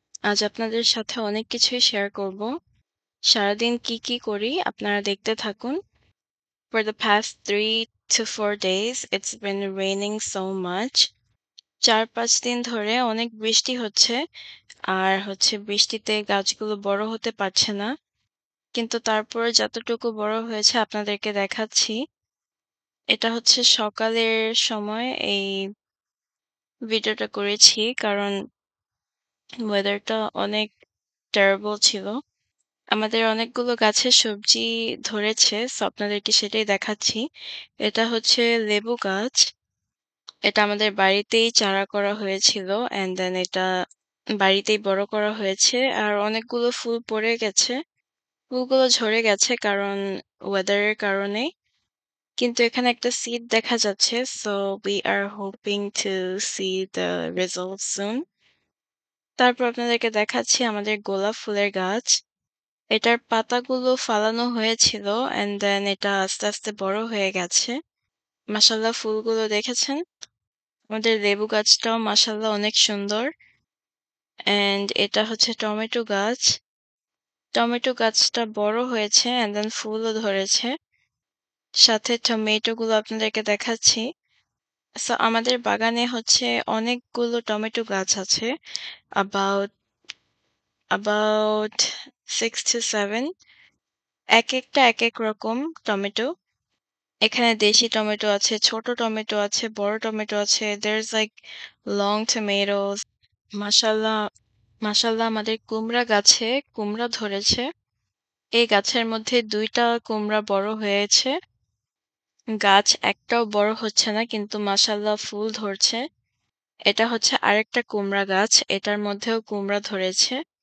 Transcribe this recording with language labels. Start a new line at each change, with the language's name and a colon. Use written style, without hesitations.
Bangla: আজ আপনাদের সাথে অনেক কিছুই শেয়ার করব। সারাদিন কি করি আপনারা দেখতে থাকুন।
English: For the past 3 to 4 days, it's been raining so much.
Bangla: ৪-৫ দিন ধরে অনেক বৃষ্টি হচ্ছে। আর বৃষ্টিতে গাছগুলো বড় হতে পারছে না। কিন্তু তারপরে যতটুকু বড় হয়েছে আপনাদেরকে দেখাচ্ছি। এটা হচ্ছে সকালের সময় এই ভিডিওটা করেছি কারণ ওয়েদারটা অনেক টেরিবল ছিল। আমাদের অনেকগুলো গাছে সবজি ধরেছে। সো আপনাদেরকে সেটাই দেখাচ্ছি। এটা হচ্ছে লেবু গাছ। এটা আমাদের বাড়িতেই চারা করা হয়েছিল। অ্যান্ড দেন এটা বাড়িতেই বড় করা হয়েছে। আর অনেকগুলো ফুল পড়ে গেছে। ফুলগুলো ঝরে গেছে কারণ ওয়েদারের কারণে। কিন্তু এখানে একটা সিড দেখা যাচ্ছে।
English: So we are hoping to see the results soon.
Bangla: তারপর আপনাদেরকে দেখাচ্ছি আমাদের গোলাপ ফুলের গাছ। এটার পাতাগুলো ফালানো হয়েছিল অ্যান্ড দেন এটা আস্তে আস্তে বড় হয়ে গেছে। মাশাআল্লাহ ফুলগুলো দেখেছেন? আমাদের লেবু গাছটাও মাশাআল্লাহ অনেক সুন্দর। অ্যান্ড এটা হচ্ছে টমেটো গাছ। টমেটো গাছটা বড় হয়েছে অ্যান্ড দেন ফুলও ধরেছে। সাথে টমেটো গুলো আপনাদেরকে দেখাচ্ছি। সো আমাদের বাগানে অনেকগুলো টমেটো গাছ আছে।
English: about about 6 to 7.
Bangla: একেকটা একেক রকম টমেটো। এখানে দেশি টমেটো আছে, ছোট টমেটো আছে, বড় টমেটো আছে।
English: There's like long tomatoes.
Bangla: মাশাআল্লাহ, মাশাআল্লাহ আমাদের কুমড়া গাছে কুমড়া ধরেছে। এই গাছের মধ্যে ২ টা কুমড়া বড় হয়েছে। গাছ একটাও বড় হচ্ছে না কিন্তু মাশাআল্লাহ ফুল ধরছে। এটা হচ্ছে আরেকটা কুমড়া গাছ। এটার মধ্যেও কুমড়া ধরেছে।